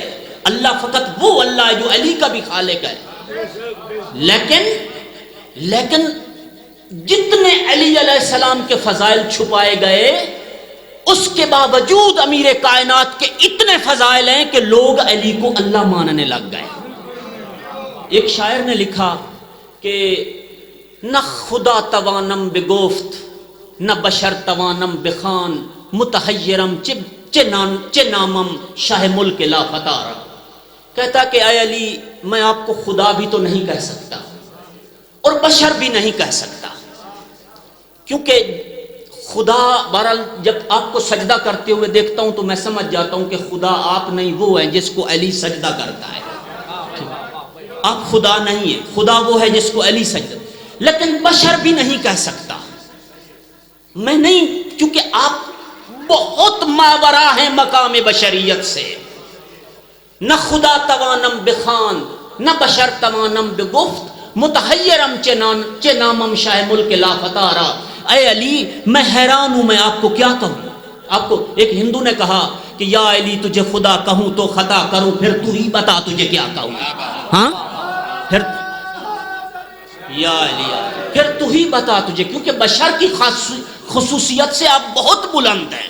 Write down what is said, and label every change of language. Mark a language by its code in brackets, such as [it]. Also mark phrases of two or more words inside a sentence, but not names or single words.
[ur] اللہ فقط وہ اللہ ہے جو علی کا بھی خالق ہے، لیکن جتنے علی [ar] علیہ السلام [ur] کے فضائل چھپائے گئے، اس کے باوجود امیر کائنات کے اتنے فضائل ہیں کہ لوگ علی کو اللہ ماننے لگ گئے۔ ایک شاعر نے لکھا کہ [fa] نہ خدا توانم بگفت، نہ بشر توانم بخان، متحیرم چه نامم شاہ ملک لا فتارا۔ [ur] کہتا کہ اے علی، میں آپ کو خدا بھی تو نہیں کہہ سکتا اور بشر بھی نہیں کہہ سکتا، کیونکہ خدا بہرحال جب آپ کو سجدہ کرتے ہوئے دیکھتا ہوں تو میں سمجھ جاتا ہوں کہ خدا آپ نہیں، وہ ہے جس کو علی سجدہ کرتا ہے۔ آپ خدا نہیں ہیں، خدا وہ ہے جس کو علی سجدہ، لیکن بشر بھی نہیں کہہ سکتا میں نہیں، کیونکہ آپ بہت ماورا ہیں مقام بشریت سے۔ [fa] نہ خدا توانم بخان، نہ بشر توانم بگفت، متحیرم چه نامم شاہ ملک لا فتارا۔ [ur] اے علی، میں حیران ہوں، میں آپ کو کیا کہوں۔ آپ کو ایک ہندو نے کہا کہ یا علی تجھے خدا کہوں تو خطا کروں، پھر تو ہی بتا تجھے کیا کہوں۔ ہاں پھر یا علی، پھر تو ہی بتا تجھے، کیونکہ بشر کی خصوصیت سے آپ بہت بلند ہیں۔